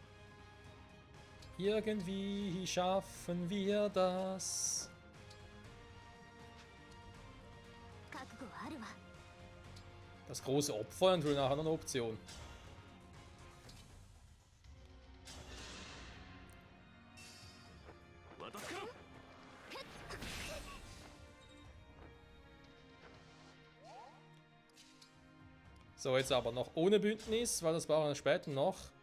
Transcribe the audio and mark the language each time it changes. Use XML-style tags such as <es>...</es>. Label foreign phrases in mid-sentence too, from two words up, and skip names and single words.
<de>Irgendwie schaffen wir das.</de> <ja>覚悟はあるわ。</ja> <de>Das große Opfer und nachher noch eine Option. So, jetzt aber noch ohne Bündnis, weil das brauchen wir später noch.</de>